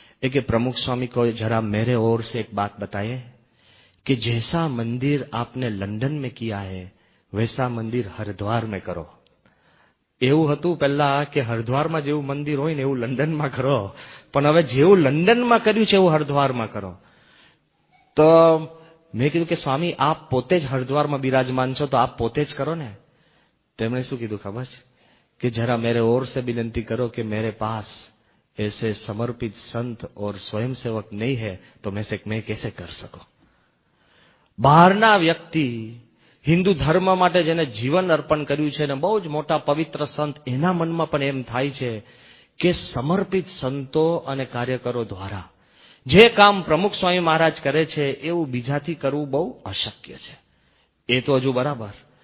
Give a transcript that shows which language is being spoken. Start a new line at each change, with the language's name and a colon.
Gujarati: એ કે
Hindi: प्रमुख स्वामी को जरा मेरे ओर से एक बात बताइए कि जैसा मंदिर आपने लंदन में किया है वैसा मंदिर हरिद्वार में करो.
Gujarati: એવું હતું પહેલા કે હરિદ્વારમાં જેવું મંદિર હોય ને એવું લંડનમાં કરો, પણ હવે જેવું લંડનમાં કર્યું છે એવું હરિદ્વારમાં કરો. તો મેં કીધું કે સ્વામી આપ પોતે જ હરિદ્વારમાં બિરાજમાન છો તો આપ પોતે જ કરો ને. તેમણે શું કીધું ખબર છે?
Hindi: कि जरा मेरे ओर से विनती करो कि मेरे पास ऐसे समर्पित संत और स्वयंसेवक नहीं है तो मैं कैसे कर सकूं.
Gujarati: બહારના વ્યક્તિ હિન્દુ ધર્મ માટે જેને જીવન અર્પણ કર્યું છે ને બહુ જ મોટા પવિત્ર સંત, એના મનમાં પણ એમ થાય છે કે સમર્પિત સંતો અને કાર્યકરો દ્વારા જે કામ પ્રમુખ સ્વામી મહારાજ કરે છે એવું બીજાથી કરવું બહુ અશક્ય છે. એ તો હજુ બરાબર.